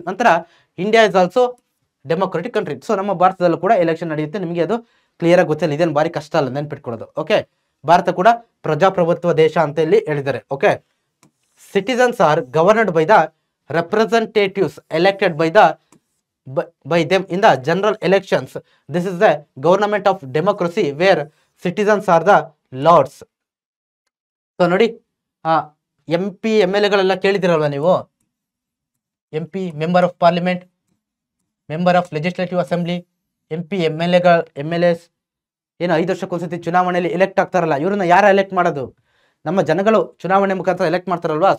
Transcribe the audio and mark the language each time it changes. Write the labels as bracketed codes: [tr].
[kn] ನಂತರ [en] India is also democratic country. [kn] So ನಮ್ಮ ಭಾರತದಲ್ಲೂ ಕೂಡ ಎಲೆಕ್ಷನ್ ನಡೆಯುತ್ತೆ. ನಿಮಗೆ ಅದು ಕ್ಲಿಯರ್ ಆಗಿ ಗೊತ್ತಿಲ್ಲ, ಇದೇನು ಬಾರಿ ಕಷ್ಟ ಅಲ್ಲ ನೆನ್ಪಿಟ್ಕೊಳ್ಳೋದು. ಓಕೆ, ಭಾರತ ಕೂಡ ಪ್ರಜಾಪ್ರಭುತ್ವ ದೇಶ ಅಂತ ಇಲ್ಲಿ ಹೇಳಿದ್ದಾರೆ. [en] Okay, citizens are governed by the representatives elected by them in the general elections. This is the government of democracy where citizens are the lords. [kn] So ನೋಡಿ, MP MLA ಗಳೆಲ್ಲ ಕೇಳಿದಿರಲ್ವ ನೀವು. MP member of parliament, member of legislative assembly, MP MLAs ಏನು 5 ವರ್ಷಕ್ಕೊಂದ್ಸತಿ ಚುನಾವಣೆಯಲ್ಲಿ elect ಆಗ್ತಾರಲ್ಲ, ಇವ್ರನ್ನ ಯಾರು elect ಮಾಡೋದು, ನಮ್ಮ ಜನಗಳು ಚುನಾವಣೆ ಮುಖಾಂತರ ಎಲೆಕ್ಟ್ ಮಾಡ್ತಾರಲ್ವಾ.